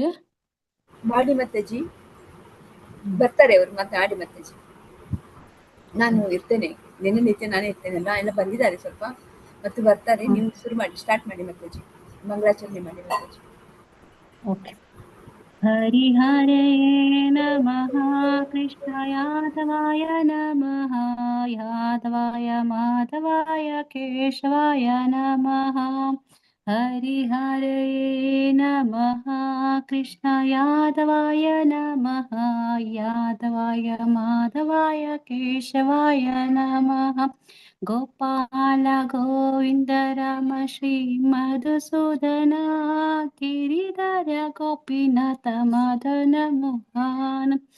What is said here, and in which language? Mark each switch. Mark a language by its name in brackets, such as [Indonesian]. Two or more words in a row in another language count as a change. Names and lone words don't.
[Kannada] ಮಾಡಿ ಮಾತಾಜಿ. ಬರ್ತಾರೆ ಅವ್ರು ಮಾತಾಡಿ ಮಾತಾಜಿ. ನಾನು ಇರ್ತೇನೆ, ದಿನನಿತ್ಯ ನಾನೇ ಇರ್ತೇನಲ್ಲ, ಎಲ್ಲ ಬಂದಿದ್ದಾರೆ ಸ್ವಲ್ಪ ಮತ್ತು ಬರ್ತಾರೆ. ನೀವು ಶುರು ಮಾಡಿ, ಸ್ಟಾರ್ಟ್ ಮಾಡಿ ಮಾತಾಜಿ. ಮಂಗಳಾಚರಣೆ ಮಾಡಿ ಮಾತಾಜಿ. ಓಕೆ. [Sanskrit] हरिहरये नमः कृष्णाय यादवाय नमः यादवाय माधवाय केशवाय नमः हरिहरये नमः कृष्णाय यादवाय नमः यादवाय माधवाय केशवाय नमः गोपाल गोविन्द राम श्री मधुसूदन गिरिधर गोपीनाथ मदन मोहन